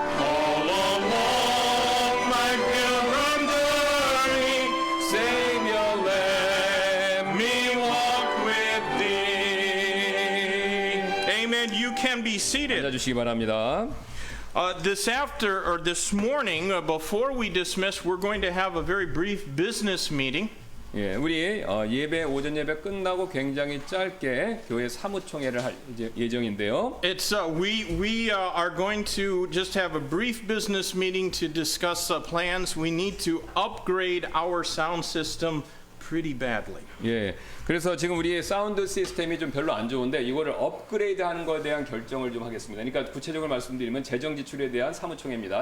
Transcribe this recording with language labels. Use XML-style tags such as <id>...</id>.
<en>All along my pilgrim journey, Savior, let me walk with thee. Amen. You can be seated.</en> <ko>앉아주시기 바랍니다.</ko> <en>This morning, before we dismiss, we're going to have a very brief business meeting.</en> <ko>예, 우리 예배 오전 예배 끝나고 굉장히 짧게 교회 사무총회를 할 예정인데요.</ko> <en>It's we are going to just have a brief business meeting to discuss plans. We need to upgrade our sound system pretty badly.</en> <ko>예, 그래서 지금 우리의 사운드 시스템이 좀 별로 안 좋은데 이거를 업그레이드하는 것에 대한 결정을 좀 하겠습니다. 그러니까 구체적으로 말씀드리면 재정 지출에 대한 사무총회입니다.</ko>